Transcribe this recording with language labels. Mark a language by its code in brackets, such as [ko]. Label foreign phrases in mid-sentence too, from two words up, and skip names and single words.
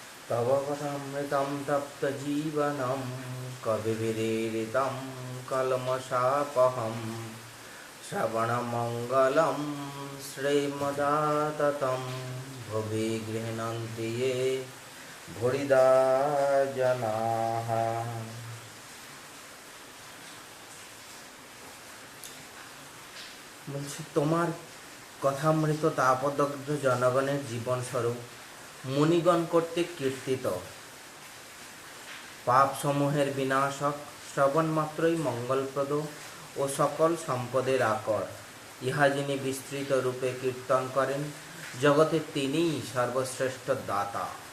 [sa] तव कथामृतं तप्तजीवनं कविभिरीडितं कल्मषापहं श्रवणमङ्गलं श्रीमदाततं भुवि गृह्णन्ति ये भूरिदा जनाः। [bn] বলছি তোমার কথামৃত তাপদগ্ধ জনগণের জীবনস্বরূপ মুনিগণ কর্তৃক কীর্তিত, পাপসমূহের বিনাশক, শ্রবণমাত্রই মঙ্গলপ্রদ ও সকল সম্পদের আকর, ইহা যিনি বিস্তৃত রূপে কীর্তন করেন, জগতের তিনিই সর্বশ্রেষ্ঠ দাতা।